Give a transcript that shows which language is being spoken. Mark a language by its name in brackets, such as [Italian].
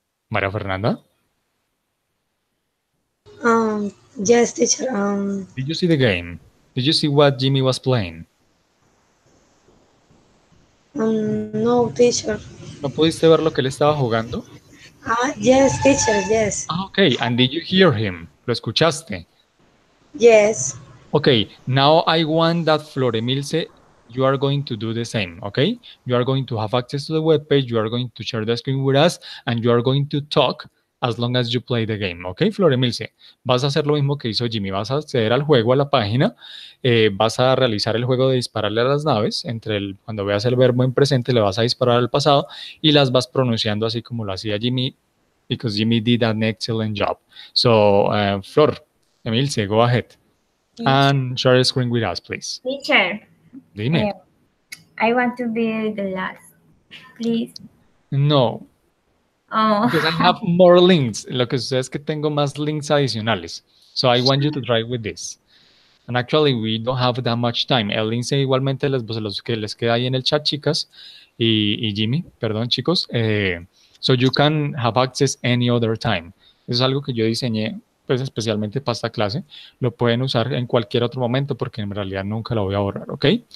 [English] Maria Fernanda? Yes, teacher. Did you see the game? Did you see what Jimmy was playing? No, teacher. [Spanish] ¿No pudiste ver lo que él estaba jugando? [English] Yes, teacher. Yes. Okay, and did you hear him? [Spanish] ¿Lo escuchaste? [English] Yes. Okay, now I want that Floremilce, you are going to do the same, okay? You are going to have access to the webpage, you are going to share the screen with us, and you are going to talk as long as you play the game, okay, Floremilce? [Spanish] Vas a hacer lo mismo que hizo Jimmy, vas a acceder al juego, a la página, vas a realizar el juego de dispararle a las naves, cuando veas el verbo en presente le vas a disparar al pasado y las vas pronunciando así como lo hacía Jimmy, [English] because Jimmy did an excellent job. So, Flor, Emilce, go ahead. And share the screen with us, please. Teacher, [Spanish] Dime. [English] I want to be the last, please. No. Oh. Because I have more links. [Spanish] Lo que sucede es que tengo más links adicionales. [English] So I want you to try with this. And actually, we don't have that much time. [Spanish] El link igualmente los que les queda ahí en el chat, chicas. Y Jimmy, perdón, chicos. [English] So you can have access any other time. [Spanish] Eso es algo que yo diseñé pues especialmente para esta clase, lo pueden usar en cualquier otro momento porque en realidad nunca lo voy a borrar, ¿ok?